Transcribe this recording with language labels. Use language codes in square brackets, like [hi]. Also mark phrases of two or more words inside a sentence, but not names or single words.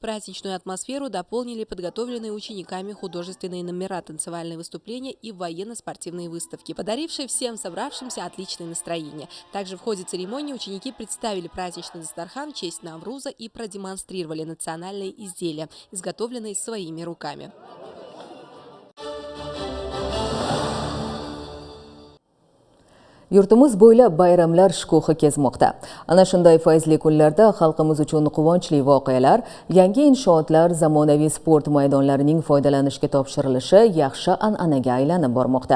[ru] Праздничную атмосферу дополнили подготовленные учениками художественные номера, танцевальные выступления и военно-спортивные выставки, подарившие всем собравшимся отличное настроение. Также в ходе церемонии ученики представили праздничный дастархан в честь Навруза и продемонстрировали национальные изделия, изготовленные своими руками. [uz] Yurtimiz bo'ylab bayramlar shukuhi kezmoqda. Ana shunday fayzli kunlarda xalqimiz uchun quvonchli voqealar, yangi inshootlar, zamonaviy sport maydonlarining foydalanishga topshirilishi yaxshi an'anaga aylanib bormoqda.